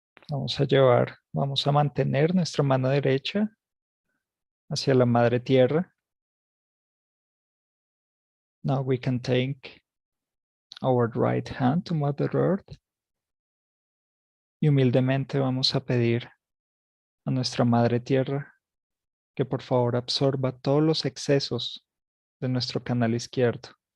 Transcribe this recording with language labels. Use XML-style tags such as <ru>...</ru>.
<es>Vamos a mantener nuestra mano derecha hacia la Madre Tierra.</es> <en>Now we can take our right hand to Mother Earth.</en> <es>Y humildemente vamos a pedir a nuestra Madre Tierra que por favor absorba todos los excesos de nuestro canal izquierdo.</es>